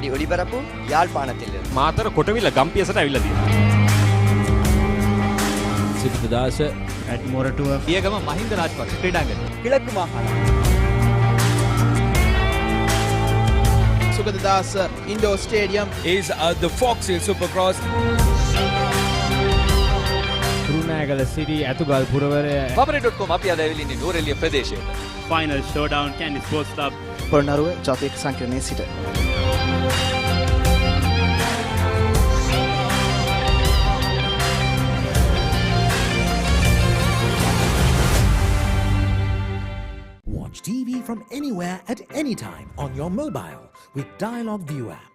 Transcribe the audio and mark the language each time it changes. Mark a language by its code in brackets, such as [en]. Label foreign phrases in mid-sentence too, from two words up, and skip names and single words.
[ta] ஒளிபரப்பு யாழ்ப்பாணத்திலிருந்து. [si] මාතර කොටවිල ගම්පියසට ඇවිල්ලා තියෙනවා. සිරිත දාස [en] at Moratuwa [si] පියගම මහින්ද රාජපක්ෂ ක්‍රීඩාංගණය. [ta] கிழக்கு மாகாணம். [en] Sugadadasa Indoor Stadium is the Fox Hill Supercross. [si] කුරුණෑගල සිටි ඇතුගල් පුරවරය Pamare.com අපි අද ඇවිල්ලා ඉන්නේ නූරෙලිය ප්‍රදේශයට. [en] final showdown Candy Sports Club [si] පොළොන්නරුව ජාතික සංකීර්ණයේ සිට [en] Watch TV from anywhere at any time on your mobile with Dialog View app.